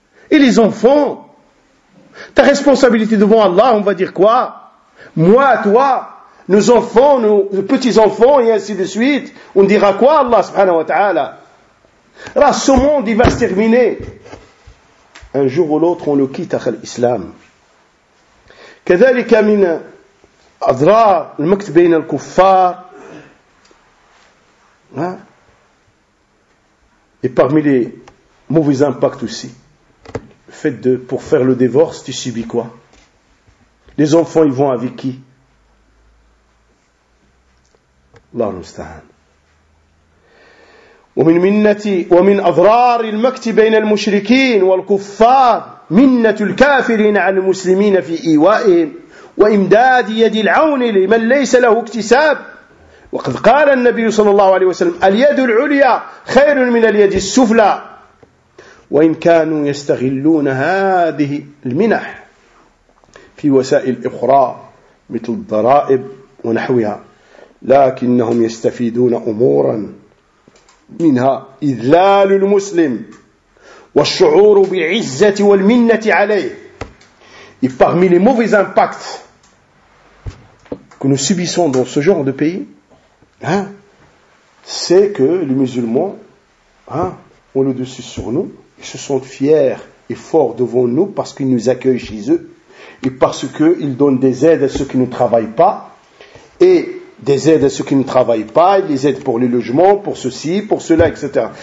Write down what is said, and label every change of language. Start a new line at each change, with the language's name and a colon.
French: Et les enfants? Ta responsabilité devant Allah, on va dire quoi? Moi, toi, nos enfants, nos petits-enfants, et ainsi de suite, on dira quoi, Allah subhanahu wa ta'ala? Là, ce monde, il va se terminer. Un jour ou l'autre, on le quitte à l'islam.
Arabic: كذلك من أضرار المكتب بين الكفار.
French: Et parmi les mauvais impacts aussi, le fait de, pour faire le divorce, tu subis quoi? Les enfants, ils vont avec qui?
Arabic: الله المستعان. ومن منتي ومن أضرار المكتب بين المشركين والكفار منة الكافرين على المسلمين في إيوائهم وإمداد يد العون لمن ليس له اكتساب وقد قال النبي صلى الله عليه وسلم اليد العليا خير من اليد السفلى وإن كانوا يستغلون هذه المنح في وسائل أخرى مثل الضرائب ونحوها لكنهم يستفيدون أمورا منها إذلال المسلم والشعور بعزة والمنة عليه.
French: Et parmi les mauvais impacts que nous subissons dans ce genre de pays, hein, c'est que les musulmans, hein, ont le dessus sur nous, ils se sentent fiers et forts devant nous parce qu'ils nous accueillent chez eux, et parce qu'ils donnent des aides à ceux qui ne travaillent pas, et des aides à ceux qui ne travaillent pas, et des aides pour le logement, pour ceci, pour cela, etc.